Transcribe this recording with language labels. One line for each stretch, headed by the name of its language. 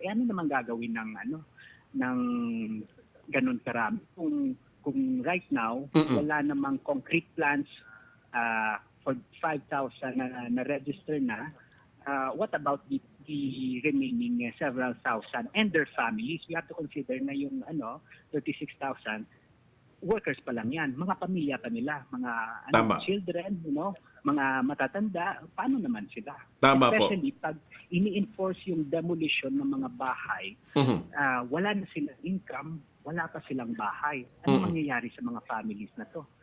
Filipino: Ano naman gagawin ng ganun karami?
English: Kung right now,
Filipino: wala namang
English: concrete plans for 5,000 na register na, what about the remaining several thousand and their families? We have to consider na yung 36,000 workers
Filipino: pa lang yan. Mga pamilya pa nila, mga children, mga matatanda, paano naman sila? Tama Especially pag ini-enforce yung demolition ng mga bahay, wala na silang income, wala pa silang bahay. Ano mangyayari sa mga families na to?